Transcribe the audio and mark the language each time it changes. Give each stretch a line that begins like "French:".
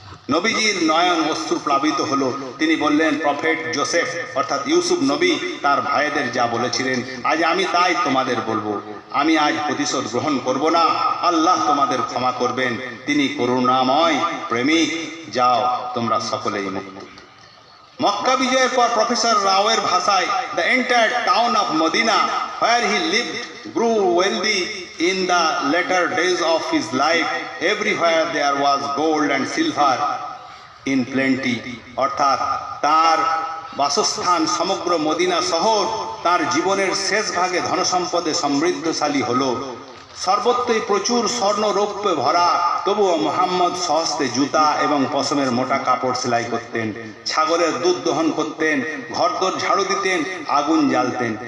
Bangla: নবীজির নয়ন অশ্রু প্লাবিত হলো। তিনি বললেন, প্রফেট জোসেফ অর্থাৎ ইউসুফ নবী তার ভাইদের যা বলেছিলেন, আজ আমি তাই তোমাদের বলবো। আমি আজ প্রতিশোধ গ্রহণ করব না, আল্লাহ তোমাদের ক্ষমা করবেন, তিনি করুণাময় প্রেমিক। যাও তোমরা সকলেই মুক্ত। মক্কা বিজয়ের পর প্রফেসর রাওয়ের ভাষায়,
English: the entire town of Medina, where he lived, grew wealthy in the latter days of his life. Everywhere there was gold and silver in plenty.
Bangla: অর্থাৎ তার বাসস্থান সমগ্র মদিনা শহর তার জীবনের শেষ ভাগে ধনসম্পদে সমৃদ্ধশালী হলো। সর্বত্রই প্রচুর স্বর্ণ রৌপ্যে ভরা। তবুও মুহাম্মদ সহস্তে জুতা এবং পশমের মোটা কাপড় সেলাই করতেন, ছাগলের দুধ দহন করতেন, ঘরদোর ঝাড়ু দিতেন, আগুন জ্বালতেন।